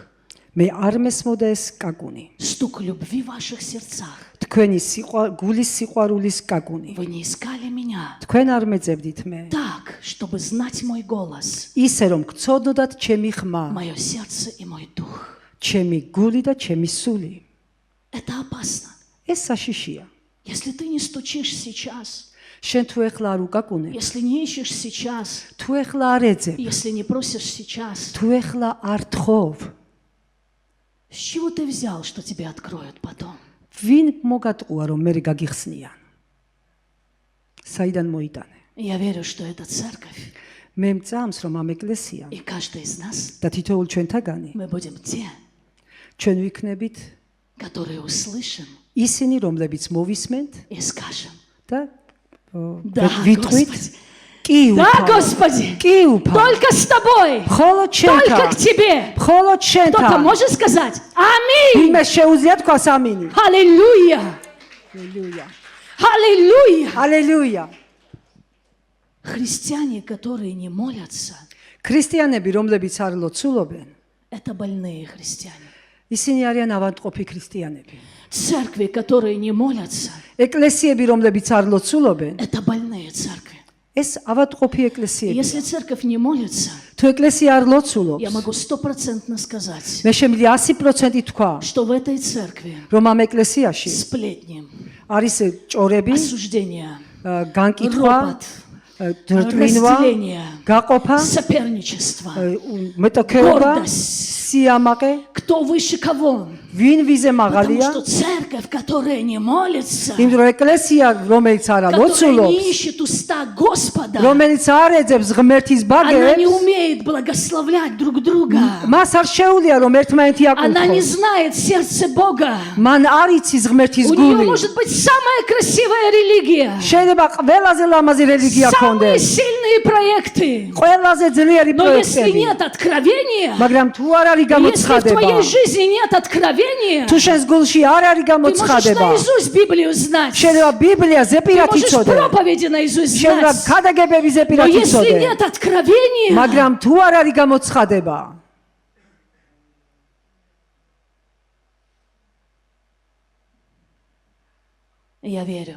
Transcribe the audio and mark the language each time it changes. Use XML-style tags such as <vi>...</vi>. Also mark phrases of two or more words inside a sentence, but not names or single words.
<ka>მე არ მესმოდა ეს კაკუნი.</ka> <ru>Стук любви в ваших сердцах.</ru> <ka>თქვენი გულის სიყვარულის კაკუნი.</ka> <ru>Вы не искали меня</ru> <ka>თქვენ არ მეძებდით მე.</ka> <ru>так, чтобы знать мой голос,</ru> <ka>ისე რომ გწოდნოდათ ჩემი ხმა,</ka> <ru>мое сердце и мой дух.</ru> <ka>ჩემი გული და ჩემი სული.</ka> <ru>Это опасно.</ru> <ka>ეს საშიშია.</ka> <ru>Если ты не стучишь сейчас,</ru> <ka>შენ თუ ეხლა არ უკაკუნებ,</ka> <ru>если не ищешь сейчас,</ru> <ka>თუ ეხლა არ ეძებ,</ka> <ru>если не просишь сейчас,</ru> <ka>თუ ეხლა არ თხოვ,</ka> <ru>с чего ты взял, что тебе откроют потом?</ru> <ka>ვინ მოგატყუა რომ მე გაგიხსნიან? საიდან მოიტანე?</ka> <ru>Я верю, что это церковь.</ru> <ka>მე მწამს რომ ამ ეკლესიამ</ka> <ru>И каждый из нас,</ru> <ka>და თითოეულ ჩვენთაგანი</ka> <ru>мы будем те,</ru> <ka>ჩვენ ვიქნებით</ka> <ru>которые услышим</ru> <ka>ისინი, რომლებიც მოვისმენთ</ka> <ru>и скажем:</ru> <ka>და</ka> <ru>Да,</ru> <ka>ვიტყვით</ka> <ru>Господи.</ru> <ka>კი</ka> <ru>Да,</ru> <ka>უფალო,</ka> <ru>Господи,</ru> <ka>კი უფალო,</ka> <ru>только с тобой,</ru> <ka>მხოლოდ</ka> <ru>только</ru> <ka>შენთან,</ka> <ru>к тебе.</ru> <ka>მხოლოდ შენთან.</ka> <ru>Кто-то может сказать аминь?</ru> <ka>ვინმე შეუძლია თქვას ამინი.</ka> <ru>Аллилуйя!</ru> <ka>ალელუია.</ka> <ru>Аллилуйя!</ru> <ka>ალელუია.</ka> <ru>Христиане, которые не молятся,</ru> <ka>ქრისტიანები, რომლებიც არ ლოცულობენ,</ka> <ru>это больные христиане.</ru> <ka>ისინი არიან ავადმყოფი ქრისტიანები.</ka> <ru>Церкви, которые не молятся,</ru> <ka>ეკლესიები, რომლებიც არ ლოცულობენ,</ka> <ru>это больные церкви.</ru> <ka>ეს ავადმყოფი</ka> <ru>И</ru> <ka>ეკლესიებია.</ka> <ru>если церковь не молится,</ru> <ka>თუ ეკლესია არ ლოცულობს,</ka> <ru>я могу 100% сказать,</ru> <ka>მე შემიძლია 100% თქვა,</ka> <ru>что в этой церкви</ru> <ka>რომ ამ ეკლესიაში</ka> <ru>сплетни,</ru> <ka>არის ჭორები,</ka> <ru>осуждение,</ru> <ka>განკითხვა,</ka> <ru>ропот,</ru> <ka>დრტვინვა,</ka> <ru>разделение,</ru> <ka>გაყოფა,</ka> <ru>соперничество,</ru> <ka>მეტოქეობა,</ka> <ru>гордость.</ru> <ka>სიამაყე,</ka> <ru>Кто выше кого?</ru> <ka>ვინ ვიზე</ka> <ru>Потому</ru> <ka>მაღალია?</ka> <ru>что церковь, которая не молится,</ru> <ka>იმ დრო ეკლესია, რომელიც არა</ka> <ru>которая</ru> <ka>ლოცულობს,</ka> <ru>не ищет уста Господа,</ru> <ka>რომელიც არ ეძებს ღმერთის</ka> <ru>она не</ru> <ka>ბაგებს,</ka> <ru>умеет благословлять друг друга.</ru> <ka>მას არ შეუძლია რომ ერთმანეთი</ka> <ru>Она не</ru> <ka>აკურთხოს.</ka> <ru>знает сердце Бога.</ru> <ka>მან არ იცის ღმერთის</ka> <ru>У нее</ru> <ka>გული.</ka> <ru>может быть самая красивая религия,</ru> <ka>შეიძლება ყველაზე ლამაზი რელიგია</ka> <ru>самые</ru> <ka>ქონდეს,</ka> <ru>сильные проекты.</ru> <ka>ყველაზე ძლიერი</ka> <ru>Но если</ru> <ka>პროექტები,</ka> <ru>нет откровения,</ru> <ka>მაგრამ თუ არ არის</ka> <ru>если в</ru> <ka>გამოცხადება,</ka> <ru>твоей жизни нет откровения,</ru> <ka>თუ შენს გულში არ არის</ka> <ru>ты можешь</ru> <ka>გამოცხადება,</ka> <ru>наизусть Библию знать, ты</ru> <ka>შეიძლება ბიბლია ზეპირად</ka> <ru>можешь</ru> <ka>იცოდე,</ka> <ru>проповеди наизусть</ru> <ka>შეიძლება</ka> <ru>знать.</ru> <ka>ქადაგებები</ka> <ru>Но</ru> <ka>ზეპირად</ka> <ru>если</ru> <ka>იცოდე,</ka> <ru>нет откровения,</ru> <ka>მაგრამ თუ არ არის გამოცხადება,</ka> <ru>я верю,</ru>